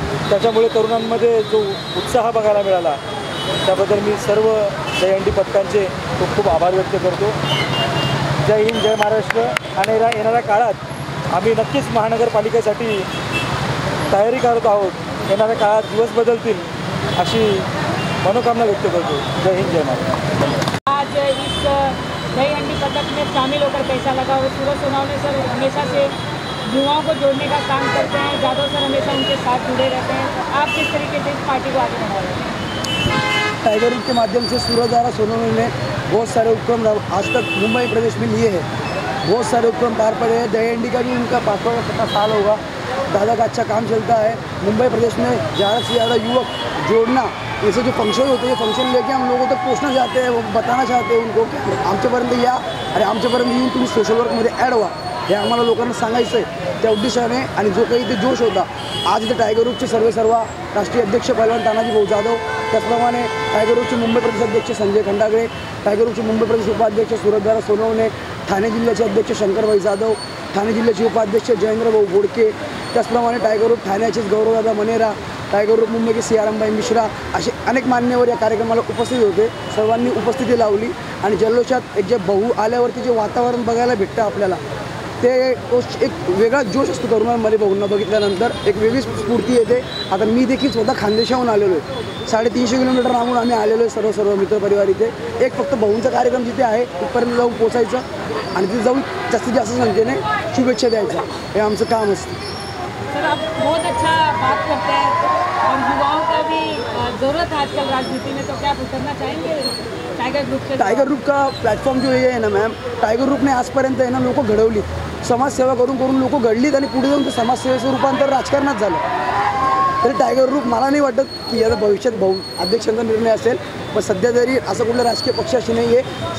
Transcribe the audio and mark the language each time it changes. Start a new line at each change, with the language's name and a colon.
Marathi: त्याच्यामुळे तरुणांमध्ये जो उत्साह बघायला मिळाला, त्याबद्दल मी सर्व दहीहंडी पथकांचे खूप आभार व्यक्त करतो. जय हिंद, जय महाराष्ट्र. आणि येणाऱ्या काळात आम्ही नक्कीच महानगरपालिकेसाठी तयारी करत आहोत. येणाऱ्या काळात दिवस बदलतील अशी मनोकामना व्यक्त करतो. जय हिंद, जय महाराष्ट्र.
Hindi: आज इस दहीहंडी पथक में शामिल होकर कैसा लगा? और सूरज सोनावने सर हमेशा से युवाओं को जोड़ने का काम करते हैं, जाधव सर हमेशा उनके साथ जुड़े रहते हैं, तो आप किस तरीके से इस पार्टी को आगे बढ़ा रहे हैं? टाइगर ग्रुप के माध्यम से सूरज सोनावने ने बहुत सारे उपक्रम आज तक मुंबई प्रदेश में लिए हैं, बहुत सारे उपक्रम पार पड़े हैं. दहीहंडी का भी उनका 5वां साल होगा. दादा का अच्छा काम चलता है. मुंबई प्रदेश में ज़्यादा से ज़्यादा युवक जोड़ना, ऐसे जो फंक्शन होते हैं, फंक्शन लेके हम लोगों तक पोचना चाहते हैं, वो बताना चाहते हैं उनको की
Marathi: आमच्यापर्यंत या आणि आमच्यापर्यंत येऊन तुम्ही सोशल वर्कमध्ये ॲड व्हा, हे आम्हाला लोकांना सांगायचं आहे. त्या उद्देशाने आणि जो काही ते जोश होता, आज इथे टायगर ग्रुपचे सर्व राष्ट्रीय अध्यक्ष पहलवान तानाजीभाऊ जाधव, त्याचप्रमाणे टायगर ग्रुपचे मुंबई प्रदेश अध्यक्ष संजय खंडागळे, टायगर ग्रुपचे मुंबई प्रदेश उपाध्यक्ष सूरजदादा सोनवणे, ठाणे जिल्ह्याचे अध्यक्ष शंकरभाई जाधव, ठाणे जिल्ह्याचे उपाध्यक्ष जयेंद्रभाऊ बोडके, त्याचप्रमाणे tiger group ठाण्याचेच गौरवदादा Manera, tiger group Mumbai के सियारामबाई मिश्रा, असे अनेक मान्यवर या कार्यक्रमाला उपस्थित होते. सर्वांनी उपस्थिती लावली आणि जल्लोषात एक जे भाऊ आल्यावरती जे वातावरण बघायला भेटतं आपल्याला, ते एक वेगळा जोश असतो तरुणांमध्ये. भाऊंना बघितल्यानंतर एक वेगळीच स्फूर्ती येते. आता मी देखील स्वतः खानदेशाहून आलेलो आहे. 350 किलोमीटर लांबून आम्ही आलेलो आहे सर्व मित्रपरिवार इथे. एक फक्त भाऊंचा कार्यक्रम जिथे आहे तिथपर्यंत जाऊन पोचायचं आणि तिथे जाऊन जास्तीत जास्त संख्येने शुभेच्छा द्यायच्या, हे आमचं काम असतं.
Hindi: सर, आप बहुत अच्छा बात करते हैं और युवाओं का भी ज़रूरत है आजकल राजनीति में, तो क्या आप उतरना चाहेंगे टाइगर ग्रुप से?
Marathi: टायगर ग्रुप
Hindi: का प्लॅटफॉर्म जो ये
Marathi: आहे ना मॅम, टायगर ग्रुपने आजपर्यंत आहे ना लोक घडवली, समाजसेवा करून लोक घडलीत आणि पुढे जाऊन ते समाजसेवेचं रूपांतर राजकारणात झालं. तरी टायगर ग्रुप मला नाही वाटत की याचा भविष्यात भाऊ अध्यक्षांचा निर्णय असेल, पण सध्या तरी असं कुठल्या राजकीय पक्षाशी नाही आहे.